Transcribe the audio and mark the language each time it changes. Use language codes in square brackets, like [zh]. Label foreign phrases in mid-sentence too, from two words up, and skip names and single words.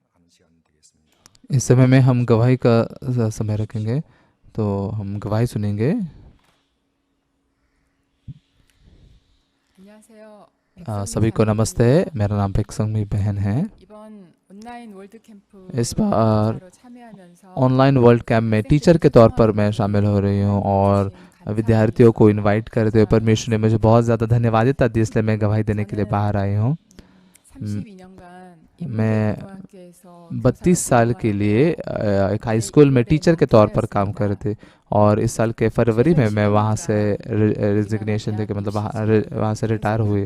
[ko] 시간 되겠습니다. [hi] इस समय में हम गवाही का समय रखेंगे, तो हम गवाही सुनेंगे। [ko] 안녕하세요. [hi] सभी को नमस्ते, मेरा नाम पेक्संगमी बहन है। [ko] 이번 온라인 월드 캠프 [hi] इस बार [ko] 강사로 참여하면서 [hi] ऑनलाइन वर्ल्ड कैंप में टीचर के तौर पर मैं शामिल हो रही हूँ और विद्यार्थियों को इनवाइट करते हुए परमेश्वर ने मुझे बहुत ज़्यादा धन्यवादिता दी, इसलिए मैं गवाही देने के लिए बाहर आई हूँ। [ko] 32년간 [hi] मैं 32 साल के लिए एक [en] high school [hi] में टीचर के तौर पर काम कर रहे थे और इस साल के फरवरी में मैं वहाँ से रेजिग्नेशन देके मतलब वहाँ से रिटायर हुई।